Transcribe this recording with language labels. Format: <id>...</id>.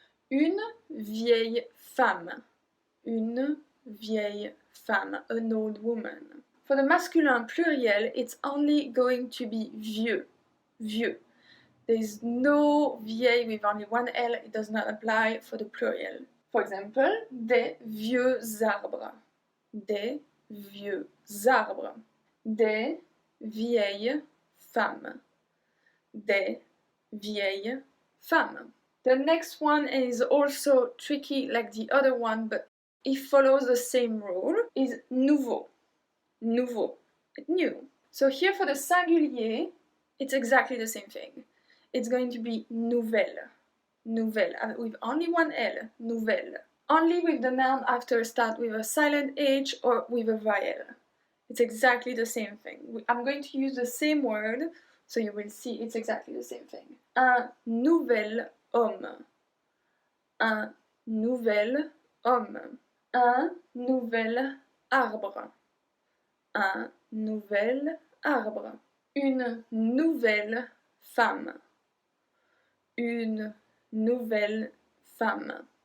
<fr>Une vieille femme. Une vieille femme.</fr> <en>An old woman. For the masculine pluriel, it's only going to be vieux. Vieux. There is no vieille with only one L, it does not apply for the plural. For example,</en> <fr>des vieux arbres, des vieux arbres, des vieilles femmes, des vieilles femmes.</fr> <en>The next one is also tricky like the other one, but it follows the same rule, is nouveau, nouveau, new. So here for the singulier, it's exactly the same thing. It's going to be nouvelle, nouvelle, with only one L, nouvelle. Only with the noun after start with a silent H or with a voyelle. It's exactly the same thing. I'm going to use the same word, so you will see it's exactly the same thing.</en> <fr>Un nouvel homme, un nouvel homme, un nouvel arbre, un nouvel arbre, une nouvelle femme, une nouvelle femme.</fr>